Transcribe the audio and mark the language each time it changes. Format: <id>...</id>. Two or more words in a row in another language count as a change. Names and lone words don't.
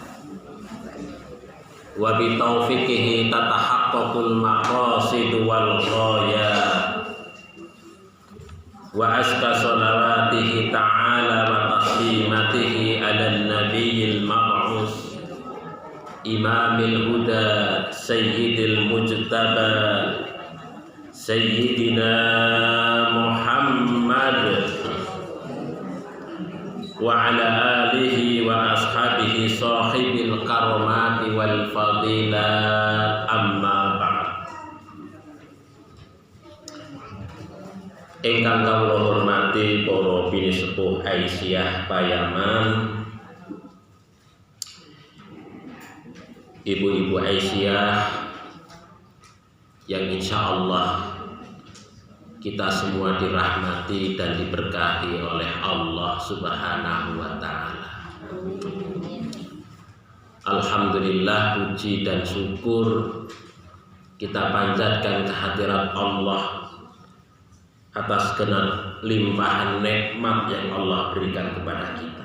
<ar>وبتوفيقه تتحقق المقاصد والغايات وأزكى صلواته تعالى وتسليماته على النبي المبعوث إمام الهدى سيد المجتبى سيدنا محمد وعلى آله وأصحابه صاحب الكرامات والفضائل أما بعد.</ar> <jv>Ingkang kawula hormati para pinisepuh</jv> <id>Aisyah Payaman, ibu-ibu Aisyah yang</id> <ar>إن شاء الله</ar> <id>kita semua dirahmati dan diberkahi oleh Allah</id> <ar>سبحانه وتعالى.</ar> <id>Alhamdulillah, puji dan syukur kita panjatkan kehadirat Allah atas limpahan nikmat yang Allah berikan kepada kita.</id>